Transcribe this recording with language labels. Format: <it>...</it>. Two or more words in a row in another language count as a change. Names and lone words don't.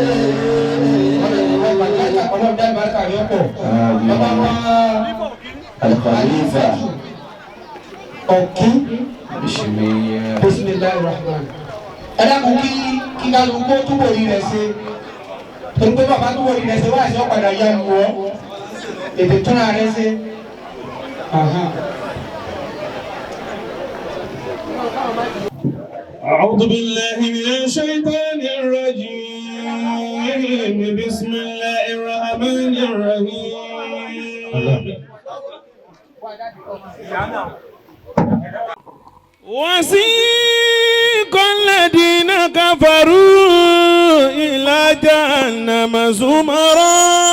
<yo>Al-Khalifa. Okay.</yo> <ar>Bismillahirrahman.</ar> <yo>Ẹ dákun kí kálukú túbọ̀ rí rẹ̀ ṣe. Torí pé bàbá túbọ̀ rí rẹ̀ ṣe wáyé ṣọ́ padà yá lu ọ́. Ètò túnra rẹ̀ ṣe.</yo> <ar>أعوذ بالله من الشيطان الرجيم بسم الله الرحمن الرحيم وسيق الذين كفروا إلى جهنم زمرا</ar>